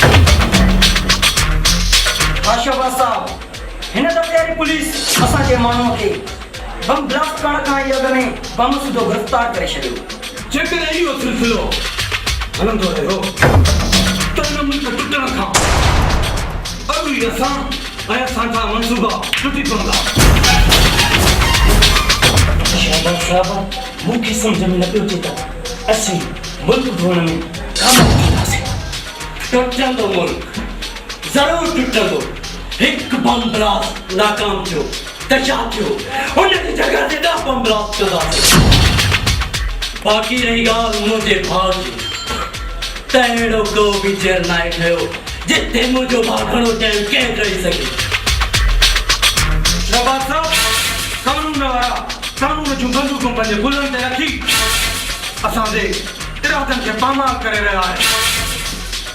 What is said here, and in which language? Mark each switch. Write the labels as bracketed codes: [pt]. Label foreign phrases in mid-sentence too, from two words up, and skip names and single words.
[sd] आशाबाद साहब हिन दफ़े वारी पुलिस असांजे माण्हूअ खे बम ब्लास्ट करण खां ई अॻु में बम सिधो गिरफ़्तार करे छॾियो। जेकॾहिं इहो सिलसिलो हलंदो रहियो त हिन मुल्क टुटण खां अॻु ई असां ऐं असांजा मंसूबा टुटी पवंदा। शाहबाज साहब मूंखे सम्झ में न पियो अचे त असीं मुल्क धोअण में कामयाबु थींदासीं। टुटंदो मुल्क ज़रूरु टुटंदो। हिकु बम ब्लास्ट नाकाम थियो त छा थियो? हुन जी जॻह ते 10 बम ब्लास्ट कंदासीं। बाक़ी रही ॻाल्हि मुंहिंजे भाउ जी त अहिड़ो को बि जेर नाहे ठहियो जिते मुंहिंजो भाउ घणो टाइम कंहिं रही सघे। शाहबाज साहब कानून वारा कानून जूं बंदूकूं पंहिंजे गुलनि ते रखी असांजे इरादनि खे पामाल करे रहिया आहिनि।